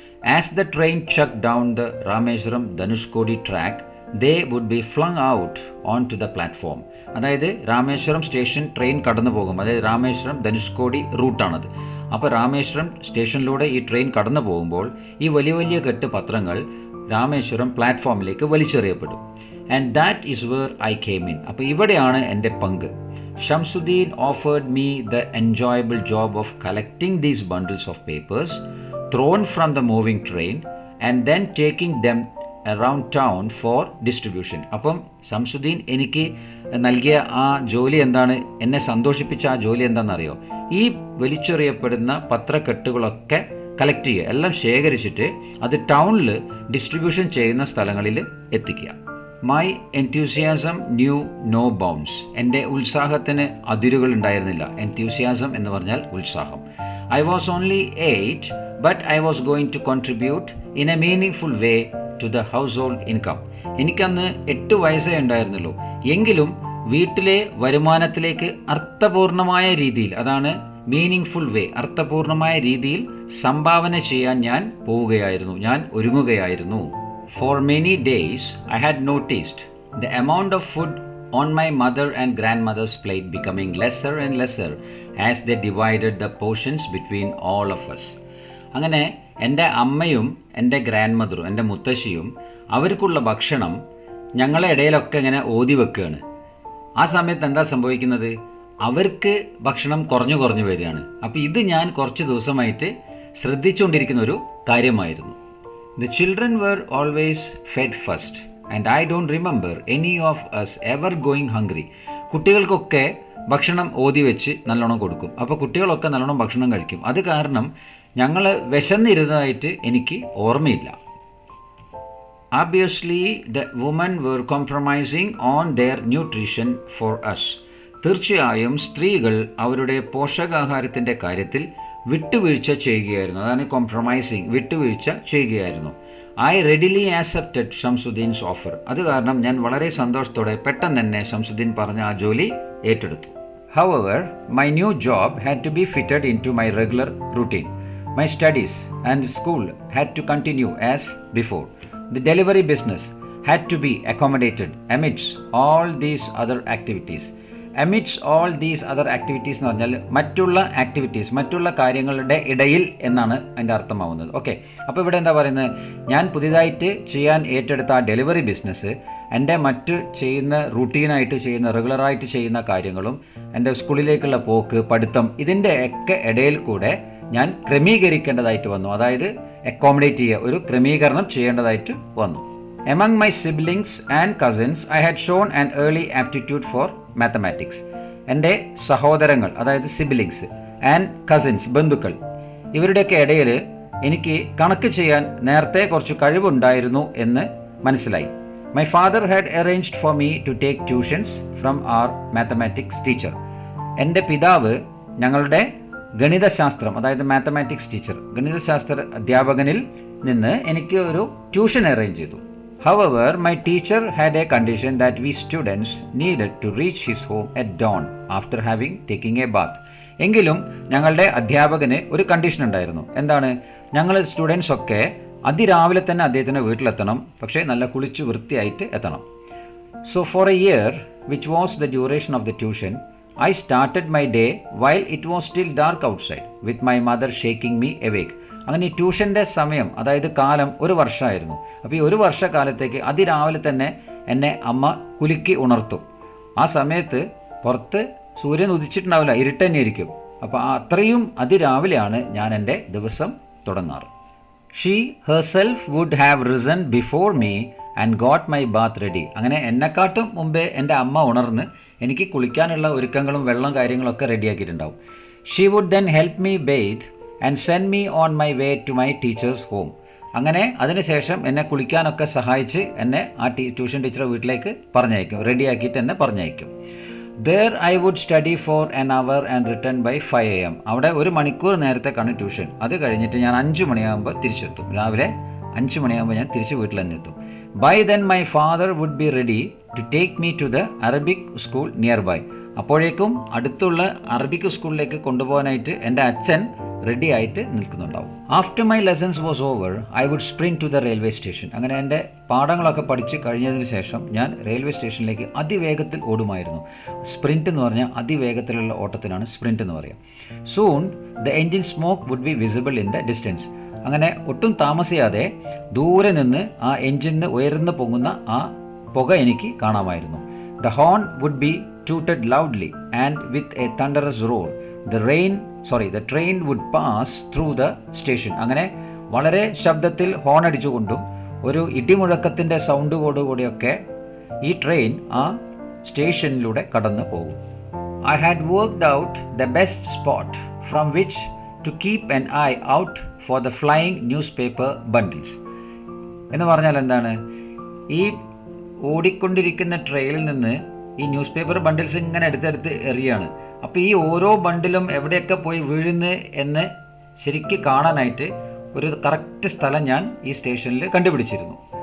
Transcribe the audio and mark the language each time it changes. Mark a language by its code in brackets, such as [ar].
[en] As the train chug down the Rameswaram Dhanushkodi track they would be flung out on to the platform. [ml] അതായത് Rameswaram station train കടന്നു പോകും. അതായത് രാമേശ്വരം ധനുഷ്കോടി റൂട്ടാണത്. അപ്പോൾ രാമേശ്വരം സ്റ്റേഷനിലൂടെ ഈ ട്രെയിൻ കടന്നു പോകുമ്പോൾ ഈ വലിയ വലിയ കെട്ട് പത്രങ്ങൾ Rameswaram പ്ലാറ്റ്ഫോമിലേക്ക് വലിച്ചെറിയപ്പെടും. [en] And that is where I came in. [ml] അപ്പോൾ ഇവിടെയാണ് എൻ്റെ പങ്ക്. [en] Shamsuddin offered me the enjoyable job of collecting these bundles of papers thrown from the moving train and then taking them around town for distribution. [ml] അപ്പം ഷംസുദ്ദീൻ എനിക്ക് നൽകിയ ആ ജോലി എന്താണ്? എന്നെ സന്തോഷിപ്പിച്ച ആ ജോലി എന്താണെന്നറിയോ? ഈ വലിച്ചെറിയപ്പെടുന്ന പത്രക്കെട്ടുകളൊക്കെ കളക്ട് ചെയ്യുക, എല്ലാം ശേഖരിച്ചിട്ട് അത് ടൗണിൽ ഡിസ്ട്രിബ്യൂഷൻ ചെയ്യുന്ന സ്ഥലങ്ങളിൽ എത്തിക്കുക. My എൻത്യൂസിയാസം new no bounds. എൻ്റെ ഉത്സാഹത്തിന് അതിരുകൾ ഉണ്ടായിരുന്നില്ല. എൻത്യൂസിയാസം എന്ന് പറഞ്ഞാൽ ഉത്സാഹം. I was only 8 but I was going to contribute in A meaning way to the house hold income. എനിക്കന്ന് 8 വയസ്സേ ഉണ്ടായിരുന്നുള്ളൂ. എങ്കിലും വീട്ടിലെ വരുമാനത്തിലേക്ക് അർത്ഥപൂർണമായ രീതിയിൽ, അതാണ് മീനിങ് വേ, അർത്ഥപൂർണമായ രീതിയിൽ സംഭാവന ചെയ്യാൻ ഞാൻ പോവുകയായിരുന്നു, ഞാൻ ഒരുങ്ങുകയായിരുന്നു. [en] For many days I had noticed the amount of food on my mother and grandmother's plate becoming lesser and lesser as they divided the portions between all of us. [ml] അങ്ങനെ എൻ്റെ അമ്മയും എൻ്റെ ഗ്രാൻഡ് മദറും എൻ്റെ മുത്തശ്ശിയും അവർക്കുള്ള ഭക്ഷണം ഞങ്ങളെ ഇടയിലൊക്കെ ഇങ്ങനെ ഓതി വെക്കുകയാണ്. ആ സമയത്ത് എന്താ സംഭവിക്കുന്നത്? അവർക്ക് ഭക്ഷണം കുറഞ്ഞു വരികയാണ്. അപ്പോൾ ഇത് ഞാൻ കുറച്ച് ദിവസമായിട്ട് ശ്രദ്ധിച്ചുകൊണ്ടിരിക്കുന്ന ഒരു കാര്യമായിരുന്നു. [en] The children were always fed first and I don't remember any of us ever going hungry. [ml] കുട്ടികൾക്കൊക്കെ ഭക്ഷണം ഓതി വെച്ച് നല്ലോണം കൊടുക്കും. അപ്പോൾ കുട്ടികളൊക്കെ നല്ലോണം ഭക്ഷണം കഴിക്കും. അത് കാരണം ഞങ്ങൾ വിശന്നിരുന്നതായിട്ട് എനിക്ക് ഓർമ്മയില്ല. [en] Obviously the women were compromising on their nutrition for us. [ml] തീർച്ചയായും സ്ത്രീകൾ അവരുടെ പോഷകാഹാരത്തിൻ്റെ കാര്യത്തിൽ വിട്ടുവീഴ്ച ചെയ്യുകയായിരുന്നു. അതാണ് കോംപ്രമൈസിങ്, വിട്ടുവീഴ്ച ചെയ്യുകയായിരുന്നു. [en] I readily accepted Shamsuddin's offer. [ml] അത് കാരണം ഞാൻ വളരെ സന്തോഷത്തോടെ പെട്ടെന്ന് തന്നെ ഷംസുദ്ദീൻ പറഞ്ഞ ആ ജോലി ഏറ്റെടുത്തു. [en] However, my new job had to be fitted into my regular routine. My studies and school had to continue as before. The delivery business had to be accommodated amidst all these other activities. Amidst all these other activities [ml] എന്ന് പറഞ്ഞാൽ മറ്റുള്ള കാര്യങ്ങളുടെ ഇടയിൽ എന്നാണ് അതിൻ്റെ അർത്ഥമാവുന്നത്. Okay, അപ്പോൾ ഇവിടെ എന്താ പറയുന്നത്? ഞാൻ പുതിയതായിട്ട് ചെയ്യാൻ ഏറ്റെടുത്ത ആ ഡെലിവറി ബിസിനസ് എൻ്റെ റൂട്ടീനായിട്ട് ചെയ്യുന്ന റെഗുലറായിട്ട് ചെയ്യുന്ന കാര്യങ്ങളും എൻ്റെ സ്കൂളിലേക്കുള്ള പോക്ക്, പഠിത്തം, ഇതിൻ്റെ ഒക്കെ ഇടയിൽ കൂടെ ഞാൻ ക്രമീകരിക്കേണ്ടതായിട്ട് വന്നു. അതായത് അക്കോമഡേറ്റ് ചെയ്യുക, ഒരു ക്രമീകരണം ചെയ്യേണ്ടതായിട്ട് വന്നു. [en] Among my siblings and cousins, I had shown an early aptitude for mathematics. [ml] എൻ്റെ സഹോദരങ്ങൾ, അതായത് [en] siblings and cousins, [ml] ബന്ധുക്കൾ, ഇവരുടെയൊക്കെ ഇടയിൽ എനിക്ക് കണക്ക് ചെയ്യാൻ നേരത്തെ കുറച്ച് കഴിവുണ്ടായിരുന്നു എന്ന് മനസ്സിലായി. [en] My father had arranged for me to take tuitions from our mathematics teacher. [ml] എൻ്റെ പിതാവ് ഞങ്ങളുടെ ഗണിതശാസ്ത്രം, അതായത് മാത്തമാറ്റിക്സ് ടീച്ചർ, ഗണിതശാസ്ത്ര അധ്യാപകനിൽ നിന്ന് എനിക്ക് ഒരു ട്യൂഷൻ അറേഞ്ച് ചെയ്തു. [en] However, my teacher had a condition that we students needed to reach his home at dawn after having taken a bath. [ml] എങ്കിലും ഞങ്ങളുടെ അധ്യാപകന് ഒരു കണ്ടീഷൻ ഉണ്ടായിരുന്നു. എന്താണ്? ഞങ്ങൾ സ്റ്റുഡൻസ് ഒക്കെ അതിരാവിലെ തന്നെ അദ്ദേഹത്തിൻ്റെ വീട്ടിലെത്തണം, പക്ഷേ നല്ല കുളിച്ച് വൃത്തിയായിട്ട് എത്തണം. [en] So for a year, which was the duration of the tuition, I started my day while it was still dark outside, with my mother shaking me awake. [ml] അങ്ങനെ ഈ ട്യൂഷൻ്റെ സമയം, അതായത് കാലം, ഒരു വർഷമായിരുന്നു. അപ്പോൾ ഈ ഒരു വർഷക്കാലത്തേക്ക് അതിരാവിലെ തന്നെ എന്നെ അമ്മ കുലുക്കി ഉണർത്തും. ആ സമയത്ത് പുറത്ത് സൂര്യൻ ഉദിച്ചിട്ടുണ്ടാവില്ല, ഇരുട്ട് തന്നെയായിരിക്കും. അപ്പോൾ അത്രയും അതിരാവിലെയാണ് ഞാൻ എൻ്റെ ദിവസം തുടങ്ങാറ്. [en] She herself would have risen before me and got my bath ready. [ml] അങ്ങനെ എന്നെക്കാട്ടും മുമ്പേ എൻ്റെ അമ്മ ഉണർന്ന് എനിക്ക് കുളിക്കാനുള്ള ഒരുക്കങ്ങളും വെള്ളം കാര്യങ്ങളൊക്കെ റെഡിയാക്കിയിട്ടുണ്ടാവും. [en] She would then help me bathe and send me on my way to my teacher's home. [ml] അങ്ങനെ അതിനുശേഷം എന്നെ കുളിക്കാനൊക്കെ സഹായിച്ച് എന്നെ ആ ട്യൂഷൻ ടീച്ചറെ വീട്ടിലേക്ക് പറഞ്ഞയക്കും, റെഡിയാക്കിയിട്ട് എന്നെ പറഞ്ഞയക്കും. [en] There I would study for an hour and return by 5 AM. [ml] അവിടെ ഒരു മണിക്കൂർ നേരത്തേക്കാണ് ട്യൂഷൻ. അത് കഴിഞ്ഞിട്ട് ഞാൻ 5 മണിയാകുമ്പോൾ തിരിച്ചെത്തും. രാവിലെ 5 മണിയാകുമ്പോൾ ഞാൻ തിരിച്ച് വീട്ടിൽ തന്നെ എത്തും. [en] By then my father would be ready to take me to the Arabic school nearby. [ml] അപ്പോഴേക്കും അടുത്തുള്ള അറബിക് സ്കൂളിലേക്ക് കൊണ്ടുപോകാനായിട്ട് എൻ്റെ അച്ഛൻ റെഡി ആയിട്ട് നിൽക്കുന്നുണ്ടാവും. [en] After my lessons was over I would sprint to the railway station. [ml] അങ്ങനെ എൻ്റെ പാഠങ്ങളൊക്കെ പഠിച്ച് കഴിഞ്ഞതിന് ശേഷം ഞാൻ റെയിൽവേ സ്റ്റേഷനിലേക്ക് അതിവേഗത്തിൽ ഓടുമായിരുന്നു. സ്പ്രിൻറ്റ് എന്ന് പറഞ്ഞാൽ അതിവേഗത്തിലുള്ള ഓട്ടത്തിനാണ് സ്പ്രിൻറ്റ് എന്ന് പറയുക. [en] Soon the engine smoke would be visible in the distance. [ml] അങ്ങനെ ഒട്ടും താമസിയാതെ ദൂരെ നിന്ന് ആ എൻജിന് ഉയർന്നു പൊങ്ങുന്ന ആ പുക എനിക്ക് കാണാമായിരുന്നു. [en] The horn would be tooted loudly and with a thunderous roar. The train would pass through the station. [ml] അങ്ങനെ വളരെ ശബ്ദത്തിൽ ഹോൺ അടിച്ചുകൊണ്ടും ഒരു ഇടിമുഴക്കത്തിൻ്റെ സൗണ്ടോടുകൂടിയൊക്കെ ഈ ട്രെയിൻ ആ സ്റ്റേഷനിലൂടെ കടന്നു പോകും. [en] I had worked out the best spot from which to keep an eye out for the flying newspaper bundles. [ml] എന്ന് പറഞ്ഞാൽ എന്താണ്? ഈ ഓടിക്കൊണ്ടിരിക്കുന്ന ട്രെയിനിൽ നിന്ന് ഈ ന്യൂസ് പേപ്പർ ബണ്ടിൽസ് ഇങ്ങനെ എടുത്തെടുത്ത് എറിയാണ്. അപ്പോൾ ഈ ഓരോ ബണ്ടിലും എവിടെയൊക്കെ പോയി വീഴുന്നു എന്ന് ശരിക്കും കാണാനായിട്ട് ഒരു കറക്റ്റ് സ്ഥലം ഞാൻ ഈ സ്റ്റേഷനിൽ കണ്ടുപിടിച്ചിരുന്നു.